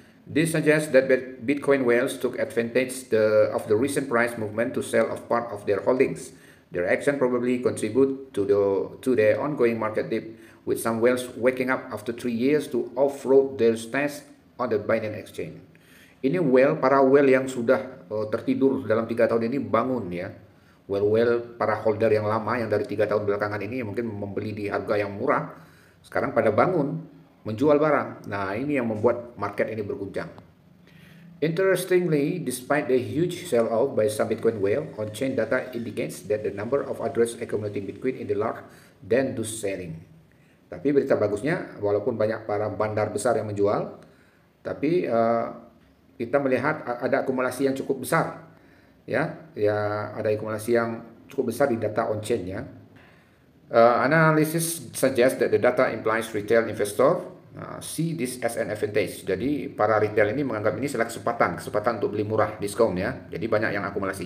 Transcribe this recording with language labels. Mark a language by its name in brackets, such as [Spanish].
[English] This suggests that Bitcoin whales took advantage of the recent price movement to sell off part of their holdings. Their action probably contribute to the ongoing market dip, with some whales waking up after 3 years to offload their stash on the Binance Exchange. [Indonesian] Ini para whale yang sudah tertidur dalam 3 tahun ini bangun ya. Whale para holder yang lama yang dari 3 tahun belakangan ini mungkin membeli di harga yang murah, sekarang pada bangun menjual barang. Nah, ini yang membuat market ini berguncang. [English] Interestingly, despite the huge sell-off by some Bitcoin whale, on-chain data indicates that the number of address accumulating Bitcoin in the large than to selling. [Indonesian] Tapi berita bagusnya, walaupun banyak para bandar besar yang menjual, tapi kita melihat ada akumulasi yang cukup besar, ya ada akumulasi yang cukup besar di data on-chain ya. [English] Analysis suggests that the data implies retail investor see this as an advantage. [Indonesian] Jadi para retail ini menganggap ini adalah kesempatan untuk beli murah, diskon ya. Jadi banyak yang akumulasi.